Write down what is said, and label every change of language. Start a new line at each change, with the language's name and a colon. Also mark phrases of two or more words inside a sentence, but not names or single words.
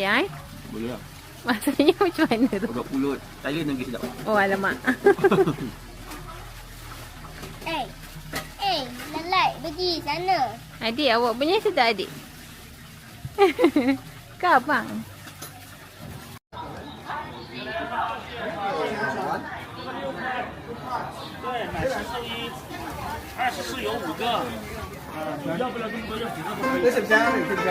Malay: Boleh lah. Maksudnya macam mana tu? Hotdog pulut Thailand lagi sedap. Oh alamak. Lelai pergi sana. Adik awak punya sedap adik. Ke abang?
Chinese: 对，买10送1，24有5个。要不了这么多，要几个都可以。这是不是？是不是？